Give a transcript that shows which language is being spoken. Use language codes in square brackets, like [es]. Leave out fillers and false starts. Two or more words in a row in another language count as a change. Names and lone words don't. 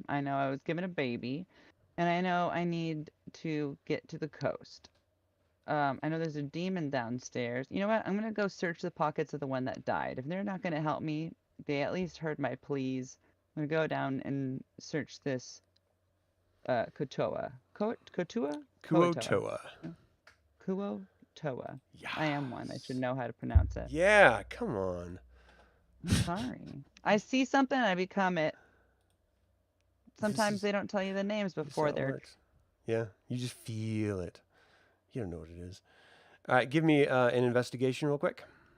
[en] I know I was given a baby, and I know I need to get to the coast. I know there's a demon downstairs. You know what? I'm gonna go search the pockets of the one that died. If they're not gonna help me, they at least heard my pleas. I'm gonna go down and search this Kuo-toa. Kuo-toa? Kuo-toa. Kuo-toa. Yeah. I am one. I should know how to pronounce it. Yeah, come on. I'm sorry. I see something and I become it. Sometimes is- they don't tell you the names That's before how it they're. works. Yeah, you just feel it. You don't know what it is. All right, give me an investigation real quick.